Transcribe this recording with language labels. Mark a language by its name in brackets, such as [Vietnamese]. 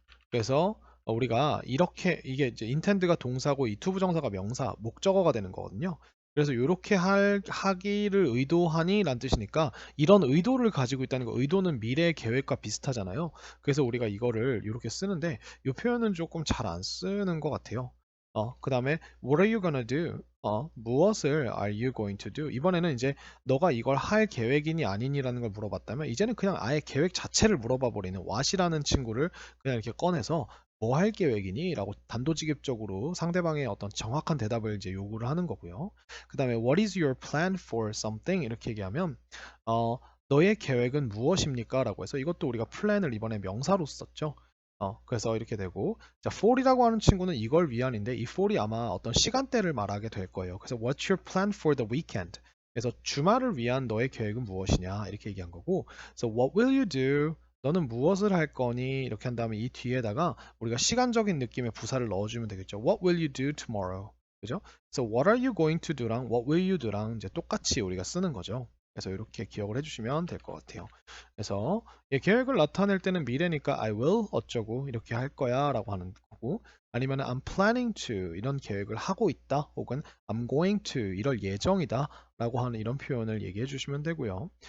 [Korean] 그래서 우리가 이렇게 이게 이제 intend가 동사고 이 투부정사가 명사, 목적어가 되는 거거든요. 그래서 이렇게 하기를 의도하니 라는 뜻이니까 이런 의도를 가지고 있다는 거 의도는 미래 계획과 비슷하잖아요. 그래서 우리가 이거를 이렇게 쓰는데 이 표현은 조금 잘 안 쓰는 것 같아요. [English] 그 다음에 what are you gonna do? [Korean] 무엇을 [English] are you going to do? [Korean] 이번에는 이제 너가 이걸 할 계획이니 아니니라는 걸 물어봤다면 이제는 그냥 아예 계획 자체를 물어봐 버리는 what이라는 친구를 그냥 이렇게 꺼내서 뭐 할 계획이니? 라고 단도직입적으로 상대방의 어떤 정확한 대답을 이제 요구를 하는 거고요. [English] 그 다음에 what is your plan for something? [Korean] 이렇게 얘기하면 너의 계획은 무엇입니까? 라고 해서 이것도 우리가 plan을 이번에 명사로 썼죠. 그래서 이렇게 되고 자, for이라고 하는 친구는 이걸 위한인데 이 for이 아마 어떤 시간대를 말하게 될 거예요. [English] 그래서 what's your plan for the weekend? [Korean] 그래서 주말을 위한 너의 계획은 무엇이냐 이렇게 얘기한 거고 그래서 [English] what will you do? [Korean] 너는 무엇을 할 거니? 이렇게 한 다음에 이 뒤에다가 우리가 시간적인 느낌의 부사를 넣어주면 되겠죠. [English] What will you do tomorrow? [Korean] 그죠? 그래서 [English] what are you going to do [Korean] 랑 [English] what will you do [Korean] 랑 이제 똑같이 우리가 쓰는 거죠. 그래서 이렇게 기억을 해주시면 될 것 같아요. 그래서 계획을 나타낼 때는 미래니까 I will 어쩌고 이렇게 할 거야 라고 하는 거고 아니면 [English] I'm planning to [Korean] 이런 계획을 하고 있다 혹은 [English] I'm going to [Korean] 이럴 예정이다 라고 하는 이런 표현을 얘기해 주시면 되고요.